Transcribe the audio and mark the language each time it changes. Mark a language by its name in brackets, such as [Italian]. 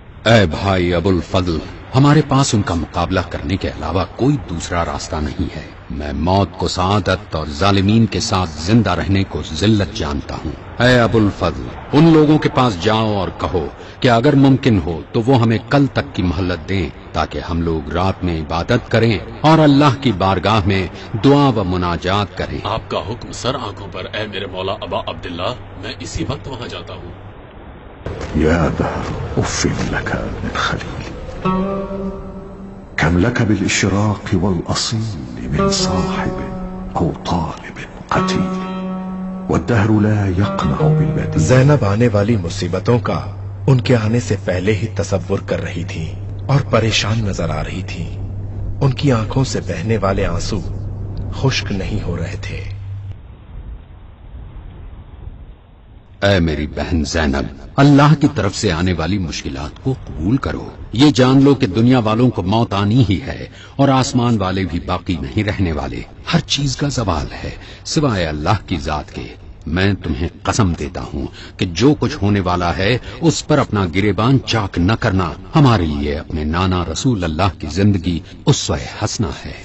[Urdu] اے بھائی ابو الفضل، ہمارے پاس ان کا مقابلہ کرنے کے علاوہ کوئی دوسرا راستہ نہیں ہے۔ میں موت کو سعادت اور ظالمین کے ساتھ زندہ رہنے کو ذلت جانتا ہوں۔ اے ابو الفضل، ان لوگوں کے پاس جاؤ اور کہو کہ اگر ممکن ہو تو وہ ہمیں کل تک کی مہلت دیں تاکہ ہم لوگ رات میں عبادت کریں اور اللہ کی بارگاہ میں دعا و مناجات کریں۔ آپ کا حکم سر آنکھوں پر اے میرے مولا ابا عبداللہ، میں اسی وقت وہاں جاتا ہوں۔ [Arabic] يا دهر أف لك من خليل، كم لك بالإشراق والأصيل من صاحب أو طالب قتيل، والدهر لا يقنع بالبديل۔ [Urdu] زینب آنے والی مصیبتوں کا ان کے آنے سے پہلے ہی تصور کر رہی تھی اور پریشان نظر آ رہی تھی۔ ان کی آنکھوں سے بہنے والے آنسو خشک نہیں ہو رہے تھے۔ اے میری بہن زینب، اللہ کی طرف سے آنے والی مشکلات کو قبول کرو۔ یہ جان لو کہ دنیا والوں کو موت آنی ہی ہے اور آسمان والے بھی باقی نہیں رہنے والے۔ ہر چیز کا زوال ہے سوائے اللہ کی ذات کے۔ میں تمہیں قسم دیتا ہوں کہ جو کچھ ہونے والا ہے اس پر اپنا گریبان چاک نہ کرنا۔ ہمارے لیے اپنے نانا رسول اللہ کی زندگی اسوہ حسنہ ہے۔